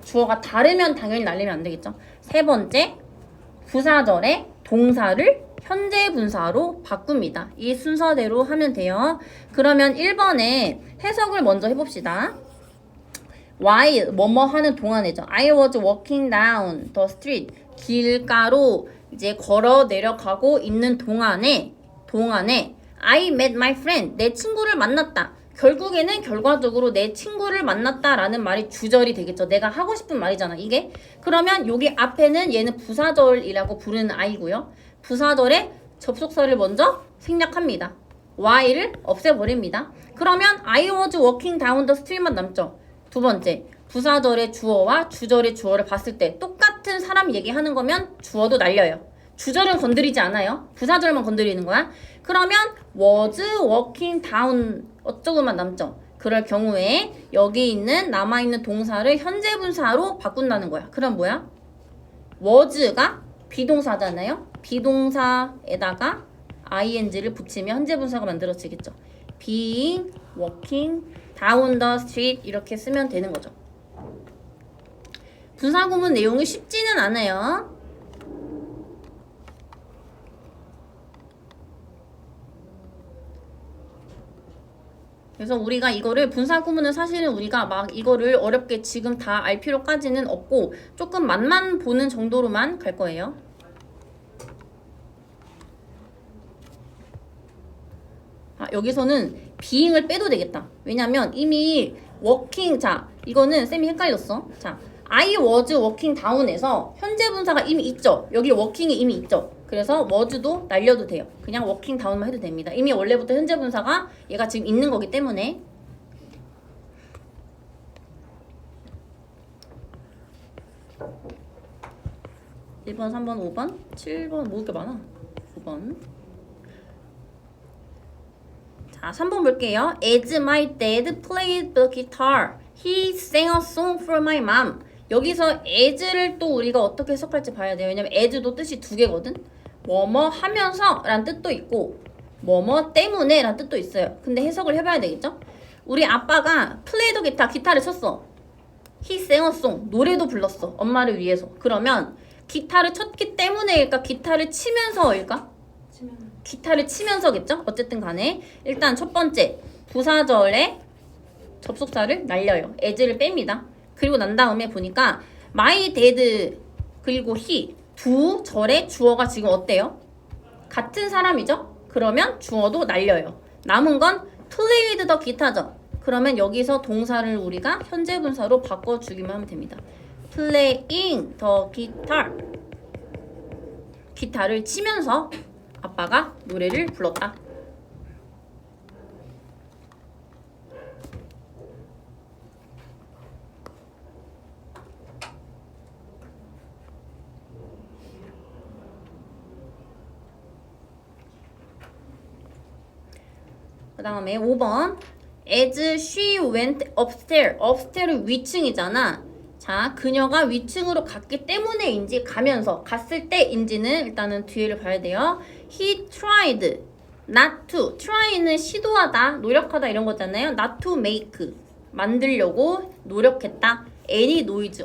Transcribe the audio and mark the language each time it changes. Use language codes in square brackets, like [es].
[ko] 주어가 다르면 당연히 날리면 안 되겠죠. 세 번째, 부사절의 동사를 현재 분사로 바꿉니다. 이 순서대로 하면 돼요. 그러면 1번에 해석을 먼저 해봅시다. while 뭐뭐 하는 동안이죠. [en] I was walking down the street. [ko] 길가로 이제 걸어 내려가고 있는 동안에 [en] I met my friend. [ko] 내 친구를 만났다. 결국에는 결과적으로 내 친구를 만났다라는 말이 주절이 되겠죠. 내가 하고 싶은 말이잖아, 이게. 그러면 여기 앞에는 얘는 부사절이라고 부르는 I고요. 부사절의 접속사를 먼저 생략합니다. while을 없애버립니다. [en] 그러면 I was walking down the street만 [ko] 남죠. 두 번째, 부사절의 주어와 주절의 주어를 봤을 때 똑같은 사람 얘기하는 거면 주어도 날려요. 주절은 건드리지 않아요. 부사절만 건드리는 거야. 그러면 was walking down 어쩌고만 남죠. 그럴 경우에 여기 있는 남아있는 동사를 현재 분사로 바꾼다는 거야. 그럼 뭐야? was가 비동사잖아요. 비동사에다가 ing를 붙이면 현재 분사가 만들어지겠죠. [en] being, walking, down the street 이렇게 쓰면 되는 거죠. [ko] 분사구문 내용이 쉽지는 않아요. 그래서 우리가 이거를 분사구문은 사실은 우리가 막 이거를 어렵게 지금 다 알 필요까지는 없고 조금 맛만 보는 정도로만 갈 거예요. 여기서는 being을 빼도 되겠다. 왜냐면 이미 working, 자 이거는 쌤이 헷갈렸어. 자, [en] I was working down [ko] 에서 현재 분사가 이미 있죠. 여기 working이 이미 있죠. 그래서 was도 날려도 돼요. 그냥 working down만 해도 됩니다. 이미 원래부터 현재 분사가 얘가 지금 있는 거기 때문에. (1번) (3번) (5번) (7번) 뭐 이렇게 많아? (5번) 자, 3번 볼게요. [en] As my dad played the guitar, he sang a song for my mom. [ko] 여기서 as를 또 우리가 어떻게 해석할지 봐야 돼요. 왜냐면 as도 뜻이 두 개거든. 뭐뭐 하면서 라는 뜻도 있고 뭐뭐 때문에 라는 뜻도 있어요. 근데 해석을 해봐야 되겠죠? 우리 아빠가 [en] play the guitar, [ko] 기타를 쳤어. [en] he sang a song, [ko] 노래도 불렀어. 엄마를 위해서. 그러면 기타를 쳤기 때문에일까? 기타를 치면서일까? 기타를 치면서겠죠? 어쨌든 간에 일단 첫 번째 부사절에 접속사를 날려요. as를 뺍니다. 그리고 난 다음에 보니까 my dad 그리고 he 두 절의 주어가 지금 어때요? 같은 사람이죠? 그러면 주어도 날려요. 남은 건 played the guitar죠. 그러면 여기서 동사를 우리가 현재 분사로 바꿔주기만 하면 됩니다. [en] playing the guitar. [ko] 기타를 치면서 아빠가 노래를 불렀다. 그 다음에 5번 [en] As she went upstairs. [ko] upstairs는 위층이잖아. 자, 그녀가 위층으로 갔기 때문에인지 가면서 갔을 때인지는 일단은 뒤를 봐야 돼요. [en] He tried not to. [ko] try는 시도하다, 노력하다 이런 거잖아요. [en] not to make. [ko] 만들려고 노력했다. [en] any noise.